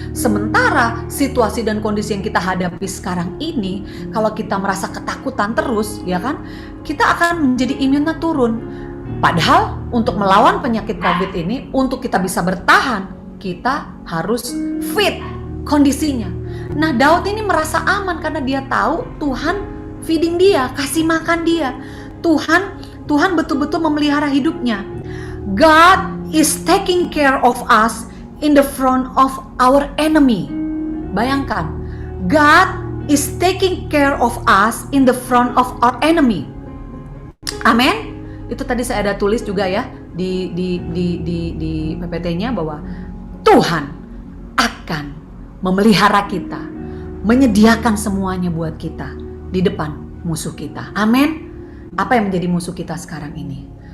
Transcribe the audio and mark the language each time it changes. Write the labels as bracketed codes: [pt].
[id] Sementara situasi dan kondisi yang kita hadapi sekarang ini, kalau kita merasa ketakutan terus, ya kan, kita akan menjadi imunnya turun. Padahal untuk melawan penyakit COVID ini, untuk kita bisa bertahan, kita harus fit kondisinya. Nah, Daud ini merasa aman karena dia tahu Tuhan feeding dia, kasih makan dia. Tuhan betul-betul memelihara hidupnya. [en] God is taking care of us in the front of our enemy. Bayangkan, God is taking care of us in the front of our enemy. [id] Amin. Itu tadi saya ada tulis juga ya di PPT-nya bahwa Tuhan akan memelihara kita, menyediakan semuanya buat kita di depan musuh kita. Amin. Apa yang menjadi musuh kita sekarang ini?